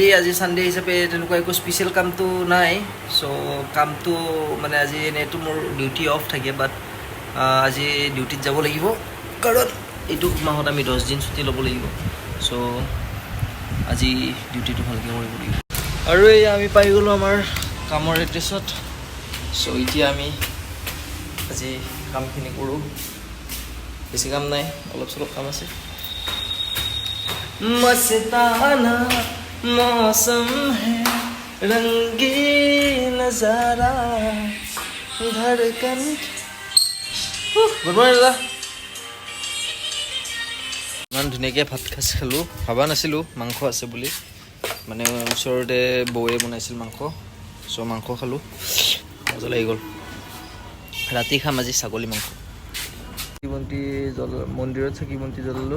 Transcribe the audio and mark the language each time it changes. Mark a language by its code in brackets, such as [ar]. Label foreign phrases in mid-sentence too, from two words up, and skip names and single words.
[as] আজি ছানডে হিচাপে তেনেকুৱা একো স্পেচিয়েল কামটো নাই। চ' কামটো মানে আজি এনেইতো মোৰ ডিউটি অফ থাকে, বাট আজি ডিউটিত যাব লাগিব, কাৰণ এইটো মাহত আমি 10 দিন ছুটি ল'ব লাগিব। চ' আজি ডিউটিটো ভালকৈ কৰিব লাগিব। আৰু এই আমি পাই গ'লোঁ আমাৰ কামৰ এড্ৰেছত। চ' এতিয়া আমি আজি কামখিনি কৰোঁ। বেছি কাম নাই, অলপ চলপ কাম আছে। [hi] मस्ताना मौसम है, रंगीन नजारा, धड़कन। [en] good morning দাদা। [as] ইমান ধুনীয়াকৈ ভাত খালোঁ, ভবা নাছিলোঁ মাংস আছে বুলি। মানে ওচৰতে বৌয়ে বনাইছিল মাংস, চ' মাংস খালোঁ, মজা লাগি গ'ল। ৰাতি খাম আজি ছাগলী মাংস। মন্দিৰত চাকি বন্তি জ্বলালোঁ।